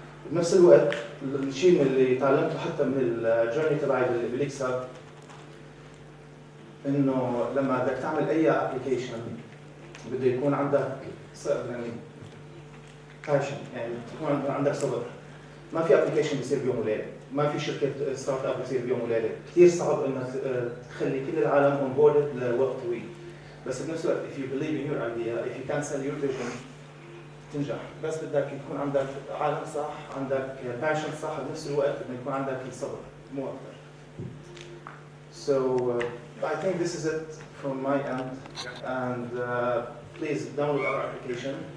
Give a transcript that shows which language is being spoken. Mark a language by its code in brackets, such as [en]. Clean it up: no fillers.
[ar] بنفس الوقت الشيء اللي تعلمته حتى من الجيرني تبعي بليكسا انه لما بدك تعمل اي ابلكيشن بده يكون عندك يعني باشن، يعني تكون عندك صبر. ما في ابلكيشن بيصير بيوم وليله، ما في شركه ستارت اب بيصير بيوم وليله، كثير صعب انك تخلي كل العالم اون بورد لوقت طويل. بس بنفس الوقت [en] if you believe in your idea, if you can sell your vision [ar] تنجح. بس بدك يكون عندك عالم صح، عندك باشن صح، بنفس الوقت بدك يكون عندك الصبر مو اكثر. [en] So I think this is it from my end, and please download our application.